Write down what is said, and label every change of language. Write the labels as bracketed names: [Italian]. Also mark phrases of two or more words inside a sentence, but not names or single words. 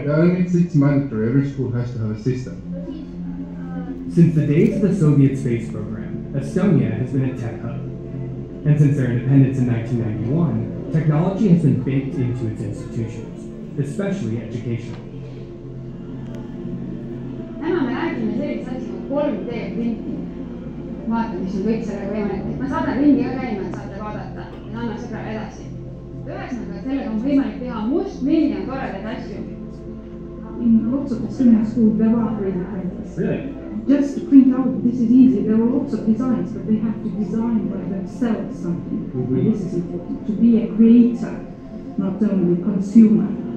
[English] Yeah, it's mandatory. Every school has to have a system. Since the days of the Soviet space program, Estonia has been a tech hub. And since their independence in 1991, technology has been baked into its institutions, especially educational. [Estonian] Täna me räägime sellist asja nagu 3D printi. Vaata, mis on kõik sellega võimalik. Ma saadan ringi ka käima, et saate vaadata ja anna sõbrale edasi. Ühesõnaga, sellega on võimalik teha miljon toredaid asju. [English] In lots of Estonian schools, there are 3D printers. Really? Just to print out, this is easy. There are lots of designs, but they have to design themselves something. And this is important, to be a creator, not only a consumer.